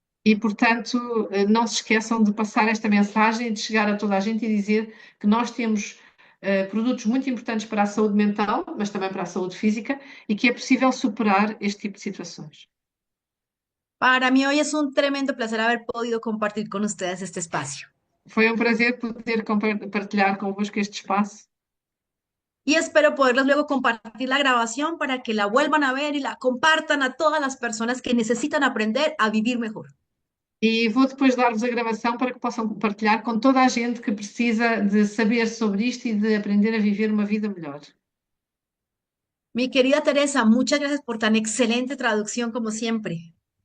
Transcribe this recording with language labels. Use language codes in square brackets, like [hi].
[pt] E, portanto, não se esqueçam de passar esta mensagem, de chegar a toda a gente e dizer que nós temos produtos muito importantes para a saúde mental, mas também para a saúde física, e que é possível superar este tipo de situações. [es] Para mí hoy es un tremendo placer haber podido compartir con ustedes este espacio. [pt] Foi um prazer poder partilhar convosco este espaço. [es] Y espero poderles luego compartir la grabación para que la vuelvan a ver y la compartan a todas las personas que necesitan aprender a vivir mejor. [pt] E vou depois dar-vos a gravação para que possam partilhar com toda a gente que precisa de saber sobre isto e de aprender a viver uma vida melhor. [es] Mi querida Teresa, muchas gracias por tan excelente traducción como siempre.